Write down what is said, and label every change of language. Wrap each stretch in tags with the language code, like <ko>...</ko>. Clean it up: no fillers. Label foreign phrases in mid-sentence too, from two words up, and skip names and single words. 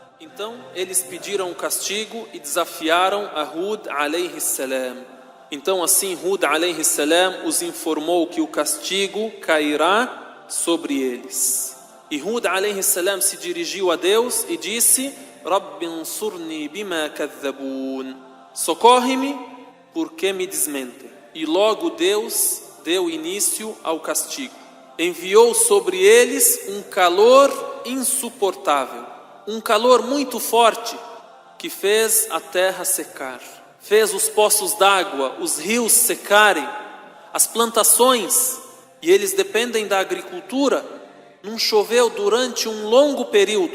<pt>Então eles pediram o castigo e desafiaram a Hud</pt> <ar>عليه السلام.</ar> <pt>Então assim Hud</pt> <ar>عليه السلام</ar> <pt>os informou que o castigo cairá sobre eles. E Hud</pt> <ar>عليه السلام</ar> <pt>se dirigiu a Deus e disse:</pt> <ar>رب انصرني بما كذبون.</ar> <pt>Socorre-me porque me desmentem. E logo Deus deu início ao castigo. Enviou sobre eles um calor insuportável, um calor muito forte que fez a terra secar, fez os poços d'água, os rios secarem, as plantações, e eles dependem da agricultura, não choveu durante um longo período.</pt>